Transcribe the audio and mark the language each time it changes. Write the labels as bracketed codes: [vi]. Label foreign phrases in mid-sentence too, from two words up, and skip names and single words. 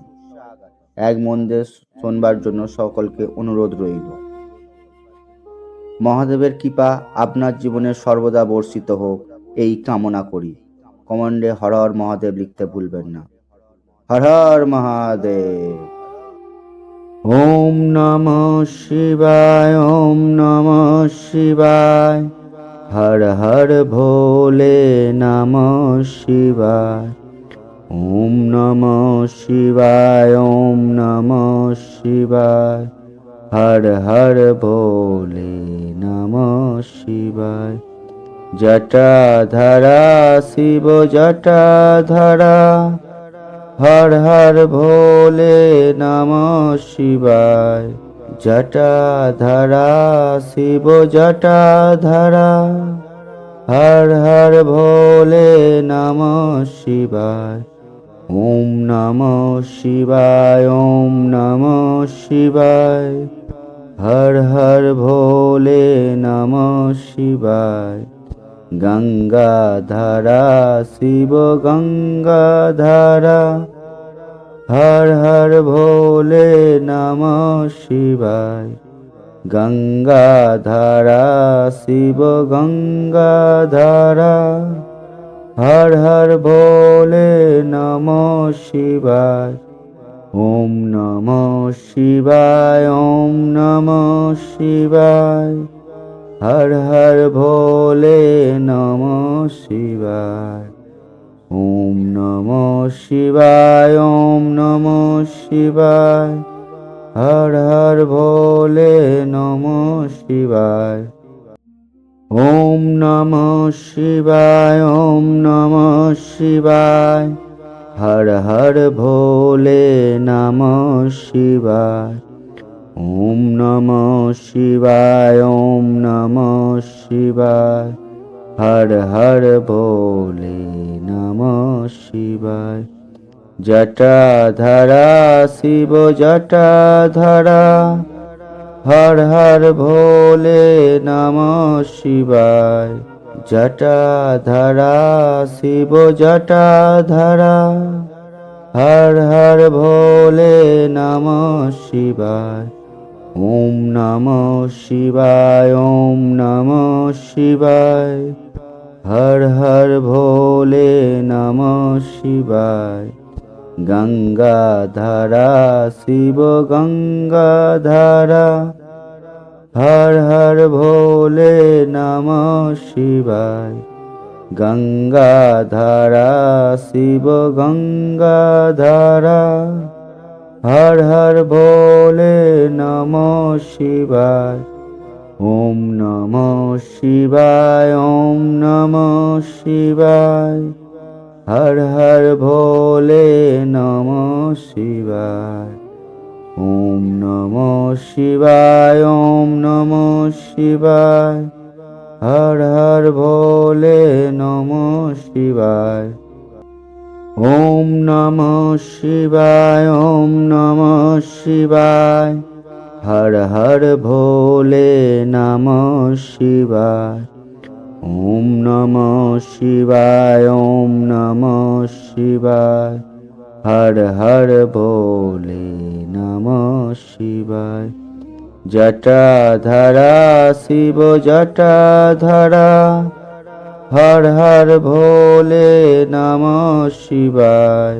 [bn] এক মন দিয়ে শোনবার জন্য সকলকে অনুরোধ রইল। মহাদেবের কৃপা আপনার জীবনে সর্বদা বর্ষিত হোক, এই কামনা করি। কমেন্টে [sa] হর হর মহাদেব [bn] লিখতে ভুলবেন না। [sa] হর হর মহাদেব। ওম নমঃ শিবায়, ওম নমঃ শিবায়। হর হর ভোলে নমঃ শিবায়। ওম নমঃ শিবায়, ওম নমঃ শিবায়। হর হর ভোলে নমঃ শিবায়। জটাধারা শিব জটাধারা। হর হর ভোলে নমঃ শিবায়। জটাধারা শিব জটাধারা। হর হর ভোলে নমঃ শিবায়। ওম নমঃ শিবায়, ওম নমঃ শিবায়। হর হর ভোলে নমঃ শিবায়। গঙ্গাধারা শিব গঙ্গাধারা। হর হর ভোলে নমঃ শিবায়। গঙ্গাধারা শিব গঙ্গাধারা। হর হর ভোলে নমঃ শিবায়। ওম নমঃ শিবায়, ওম নমঃ শিবায়। হর হর ভোলে নমঃ শিবায়। ওম নমঃ শিবায়, ওম নমঃ শিবায়। হর হর ভোলে নমঃ শিবায়। ওম নমঃ শিবায়, ওম নমঃ শিবায়। হর হর ভোলে নমঃ শিবায়। ওম নমঃ শিবায়, ওম নমঃ শিবায়। হর হর ভোলে নমঃ শিবায়। জটাধারা শিব জটাধারা। হর হর ভোলে নমঃ শিবায়। জটাধারা শিব জটাধারা। হর হর ভোলে নমঃ শিবায়। ওম নমঃ শিবায়, ওম নমঃ শিবায়। হর হর ভোলে নমঃ শিবায়। গঙ্গাধারা শিব গঙ্গাধারা। হর হর ভোলে নমঃ শিবায়। গঙ্গাধারা শিব গঙ্গাধারা। হর হর ভোলে নমঃ শিবায়। ওম নমঃ শিবায়, ওম নমঃ শিবায়। হর হর ভোলে নমঃ শিবায়। ওম নমঃ শিবায়, ওম নমঃ শিবায়। হর হর ভোলে নমঃ শিবায়। ওম নমঃ শিবায়, ওম নমঃ শিবায়। হর হর ভোলে নমঃ শিবায়। ওম নমঃ শিবায়, ওম নমঃ শিবায়। হর হর ভোলে নমঃ শিবায়। জটাধারা শিব জটাধারা। হর হর ভোলে নমঃ শিবায়।